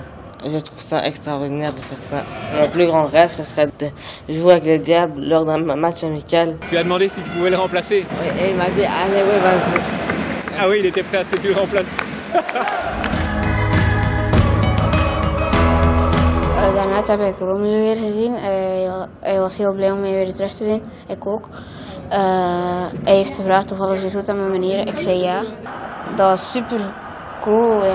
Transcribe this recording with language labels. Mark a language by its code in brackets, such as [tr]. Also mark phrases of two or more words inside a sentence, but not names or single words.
[fr] Je trouve ça extraordinaire de faire ça. Mon plus grand rêve, ce serait de jouer avec les Diables lors d'un match amical. Tu as demandé si tu pouvais le remplacer? Oui, et il m'a dit, allez, oui, vas-y. Ah oui, il était prêt à ce que tu le remplaces. [nl] Daarnet heb ik Romelu weer gezien. Hij was heel blij om mij weer terug te zien. Ik ook. Hij heeft gevraagd of alles weer goed aan mijn manieren. Ik zei ja. Dat is super cool. Ja.